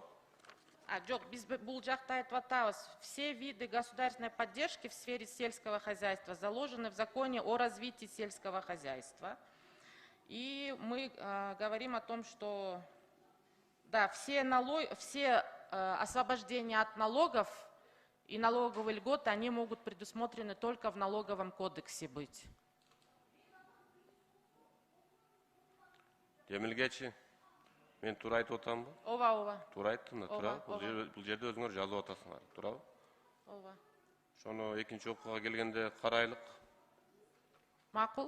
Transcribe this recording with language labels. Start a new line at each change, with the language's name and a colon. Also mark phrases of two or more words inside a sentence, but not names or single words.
Kyrgyz: Жок, биз бул жакта айтып атабыз.
Russian: Все виды государственной поддержки в сфере сельского хозяйства заложены в законе о развитии сельского хозяйства. И мы говорим о том, что да, все освобождения от налогов и налоговые льготы, они могут предусмотрены только в налоговом кодексе быть.
Kyrgyz: Демилгечи, мен туура айтып атамбы? Ооба. Туура айттым да, туурабы? Бул жерде өзүңөр жазып атасыңар, туурабы? Ооба. Ошону экинчи окууга келгенде карайлык. Макул.